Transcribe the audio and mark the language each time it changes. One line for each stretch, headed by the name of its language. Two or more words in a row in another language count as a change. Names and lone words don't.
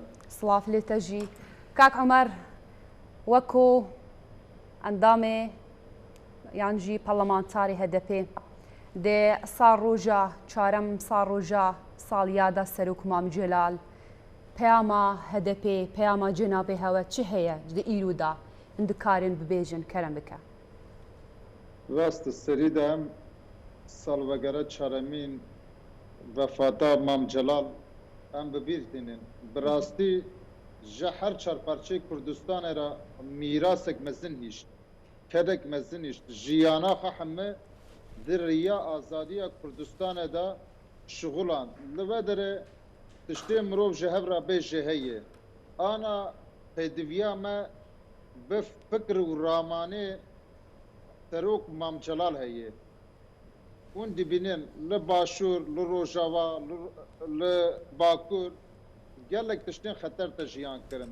Kurdish: سلااف لێتەژی کاک عمەر وەکو ئەندامێ یانجی پەرلەمانتاری هەدەپێ دێ سا ڕۆژە چارەم سا ڕۆژە ساڵیادا سەرۆک مام جەلال پەیاما هەدەپێ پەیاما جەنابێ هەوە چی هەیە دە ئیرودا اندکارن ببێژن کەرم بکە ڕاستە سەریدا ئەم ساڵوەگەرە چارەمین vefata Mam Celal em bibîrdînin bi rastî ji her çarparçeyê Kurdistanê re mîrasek mezin hîşt kedek mezin hîşt jiyana xwe heme di rêya azadiya Kurdistanê de şixulan li ve derê tiştê mirov ji hev re bê jê heye ana pêdiviya me bi fikr û ramanê serok Mam Celal heye hûn dibînin li Başûr, li Rojava, li Bakur gelek tiştên xeter te jiyan kirin.